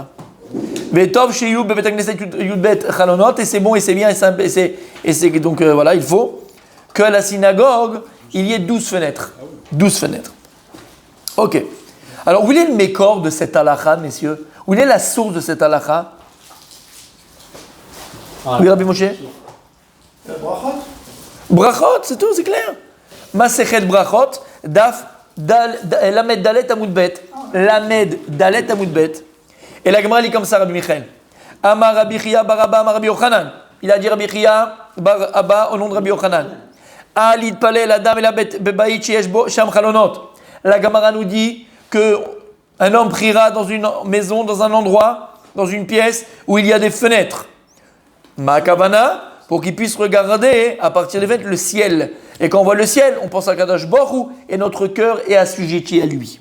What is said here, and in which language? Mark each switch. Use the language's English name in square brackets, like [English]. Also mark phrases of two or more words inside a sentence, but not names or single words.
[Hebrew] וטוב שיהיו בבית כנסת י״ב חלונות, [French] et c'est bon, et c'est bien, et c'est donc voilà, il faut que à la synagogue, il y ait 12 fenêtres. 12 fenêtres. Ok. Alors, où est le mécor de cette halakha, messieurs? Où est la source de cette halakha? Oui, Rabbi Moshe? Brachot. Brachot, c'est tout, c'est clair. [Hebrew] מסכת ברכות, דף, למד דלת עמוד בית. למד דלת עמוד בית. [French] Et la Gemara lit comme ça, Rabbi Michael. [Hebrew] אמר רבי חייא בר אבא, אמר רבי יוחנן. [French] Il a dit Rabbi Chia bar Abba au nom de Rabbi Yochanan. [Hebrew] אל יתפלל אדם אלא בבית שיש בו שם חלונות. [French] La Gemara nous dit que un homme priera dans une maison, dans un endroit, dans une pièce où il y a des fenêtres. [Hebrew] מה כוונה, [French] pour qu'il puisse regarder à partir des fenêtres le ciel. Et quand on voit le ciel, on pense à Kadosh Baruch Hu et notre cœur est assujetti à lui.